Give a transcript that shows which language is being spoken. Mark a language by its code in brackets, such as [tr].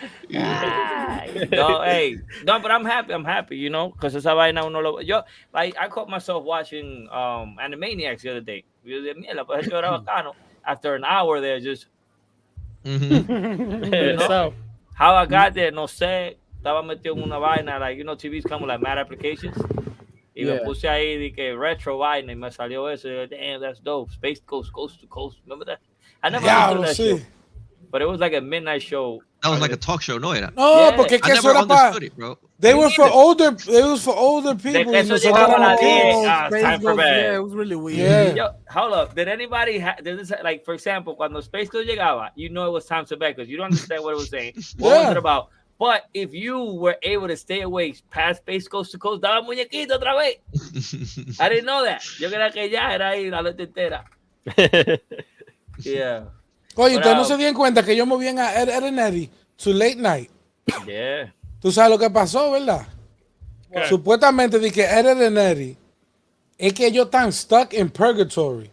[en] No, but I'm happy, you know, because esa vaina I caught myself watching Animaniacs the other day. [es] Mierda, pues eso era bacano. [en] After an hour there, just you know, how I got there, no sé, estaba metido en una vaina, like, you know, TV's come with like mad applications. [es] Y me puse ahí de que retro vaina y me salió eso. [en] Y yo, damn, that's dope. Space Coast, Coast to Coast. Remember that? I never understood that show. But it was like a midnight show. That was like a talk show, ¿no era? [es] No, porque es que eso era para... [en] They were for older. It was for older people. [es] Eso llegaba a las 10. Time for bed. [en] Yeah, it was really weird. Yo, hold up. Did anybody like, for example, cuando Space Coast llegaba, you know it was time to bed because you don't understand what it was saying. What was it about? But if you were able to stay awake past Space Coast to Coast, daba muñequito otra vez. I didn't know that. [es] Yo creía que ya era ahí la noche entera. [en] Yeah. [es] Oye, ustedes no se dieron cuenta que yo moví a Ed and Eddie to late night. [en] Yeah. [es] Tú sabes lo que pasó, ¿verdad? ¿Qué? Supuestamente de que Ed and Eddie es que ellos están stuck in purgatory.